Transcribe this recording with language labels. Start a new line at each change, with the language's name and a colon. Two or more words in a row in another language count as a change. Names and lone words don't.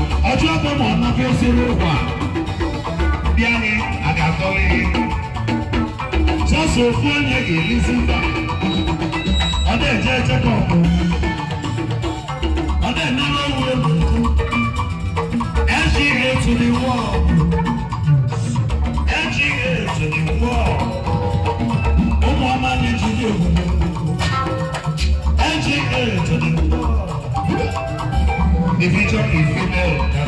Igbo: Ọjọ́ ọbụ ma ọ nakwa esiri ụkwa. Bịa anyị, a ga-akọrọ ihe. Sọọsọ ofu onye ga-elizi mba. Ọ na-eje eche ka ọ bụ. Ọ na-enere onwe ya n'ụtụ.
English: N G A to the world. N G A to the world.
Igbo: Ụmụ ọma na-ejide obodo.
English: N G A to the world. The future is female,